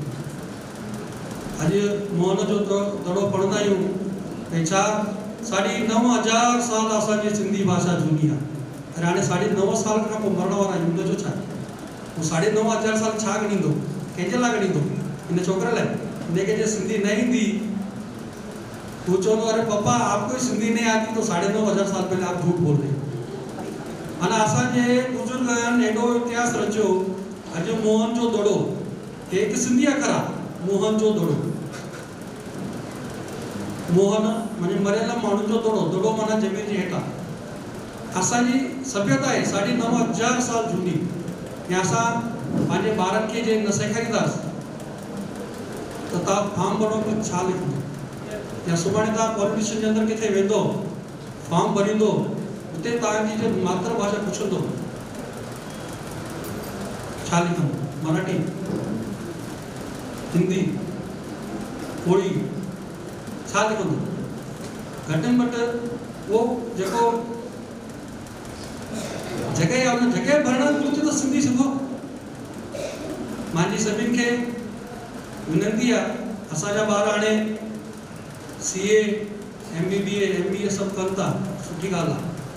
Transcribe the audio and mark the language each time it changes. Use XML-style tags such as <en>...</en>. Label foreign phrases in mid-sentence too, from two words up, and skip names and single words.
<sd>अॼु मोहन जो दड़ो पढ़ंदा आहियूं भई छा 9,500 साल असांजी सिंधी भाषा झूनी आहे। अरे हाणे 9.5 साल खां पोइ मरण वारा आहियूं, उनजो छा? उहो 9,500 साल छा ॻणींदो, कंहिंजे लाइ ॻणींदो? इन छोकिरे लाइ? इनखे जे सिंधी न ईंदी वो चवंदो</sd> <hi>अरे पापा आपको सिंधी नहीं आती तो 9,500 साल पहले आप झूठ बोल रहे।</hi> <sd>माना असांजे बुजुर्ग एॾो इतिहास रचियो। अॼु मोहन जो दड़ो हिकु सिंधी अखर आहे, मोहन जो दड़ो। मोहन माने मरियल माण्हुनि जो दड़ो, दड़ो माना ज़मीन जे हेठां। असांजी सभ्यता आहे 9,500 साल झूनी। या असां पंहिंजे ॿारनि खे जे न सेखारींदासीं त तव्हां फॉर्म भरो त छा लिखंदो, या सुभाणे तव्हां पॉलिटिशियन जे अंदरि किथे वेंदो फॉर्म भरींदो, उते तव्हांजी जो मातृभाषा पुछंदो छा लिखंदो, मराठी, हिंदी, कोड़ी, छा लिखंदो? घटि में घटि उहो जेको जॻह आहे उन जॻह भरण घुरिजे त सिंधी सिखो। मुंहिंजी सभिनि खे विनंती आहे, असांजा ॿार हाणे CA, MBBA, MBA सभु कनि था, सुठी ॻाल्हि आहे।</sd>